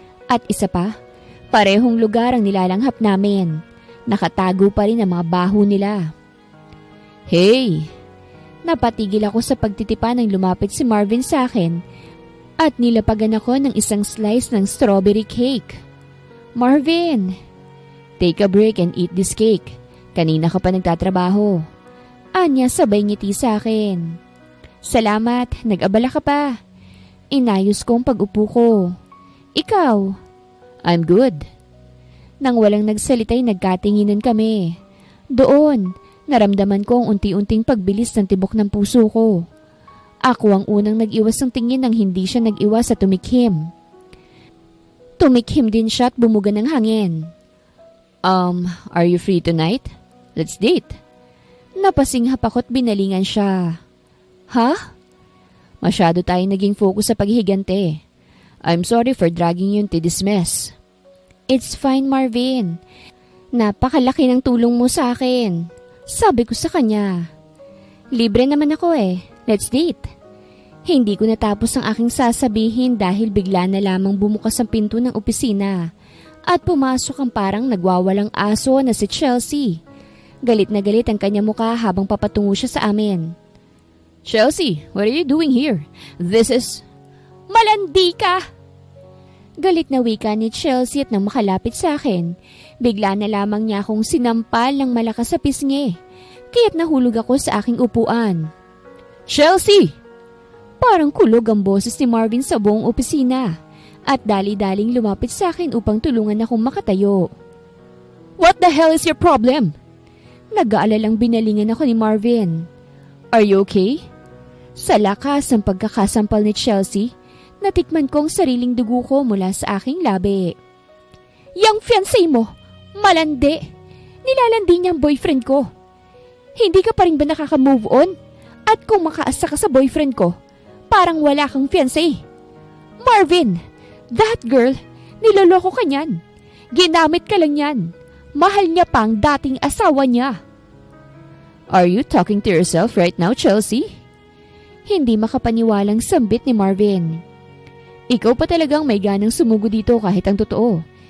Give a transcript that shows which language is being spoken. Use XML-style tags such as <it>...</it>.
<tl>At isa pa, parehong lugar ang nilalanghap namin. Nakatago pa rin ang mga baho nila.</tl> <en>Hey!</en> <tl>Napatigil ako sa pagtitipa nang lumapit si Marvin sa akin at nilapagan ako ng isang slice ng strawberry cake. Marvin!</tl> <en>Take a break and eat this cake.</en> <tl>Kanina ka pa nagtatrabaho. Anya sabay ngiti sa akin. Salamat, nag-abala ka pa. Inayos ko ang pag-upo ko. Ikaw?</tl> <en>I'm good.</en> <tl>Nang walang nagsalita ay nagkatinginan kami. Doon, naramdaman ko ang unti-unting pagbilis ng tibok ng puso ko. Ako ang unang nag-iwas ng tingin nang hindi siya nag-iwas sa tumikhim. Tumikhim din siya at bumuga ng hangin.</tl> <en>Are you free tonight? Let's date.</en> <tl>Napasinghap ako at binalingan siya. Ha? Masyado tayong naging focus sa paghihigante.</tl> <en>I'm sorry for dragging you into this mess. It's fine, Marvin.</en> <tl>Napakalaki ng tulong mo sa akin. Sabi ko sa kanya. Libre naman ako eh.</tl> <en>Let's date.</en> <tl>Hindi ko natapos ang aking sasabihin dahil bigla na lamang bumukas ang pinto ng opisina at pumasok ang parang nagwawalang aso na si Chelsea. Galit na galit ang kanya mukha habang papatungo siya sa amin.</tl> <en>Chelsea, what are you doing here? This is...</en> <tl>Malandi ka! Galit na wika ni Chelsea at nang makalapit sa akin, bigla na lamang niya akong sinampal ng malakas sa pisngi, kaya't nahulog ako sa aking upuan.</tl> <en>Chelsea!</en> <tl>Parang kulog ang boses ni Marvin sa buong opisina at dali-daling lumapit sa akin upang tulungan akong makatayo.</tl> <en>What the hell is your problem?</en> <tl>Nag-aalalang binalingan ako ni Marvin.</tl> <en>Are you okay?</en> <tl>Sa lakas ng pagkakasampal ni Chelsea, natikman ko ang sariling dugo ko mula sa aking labi. Yang fiancé mo, malandi. Nilalandi niya ang boyfriend ko. Hindi ka pa rin ba nakaka-move on? At kung makaasa ka sa boyfriend ko, parang wala kang fiancé. Marvin, that girl, niloloko ka niyan. Ginamit ka lang yan. Mahal niya pang dating asawa niya.</tl> <en>Are you talking to yourself right now, Chelsea?</en> <tl>Hindi makapaniwalang sambit ni Marvin. Ikaw pa talagang may ganang sumugo dito kahit ang totoo.</tl>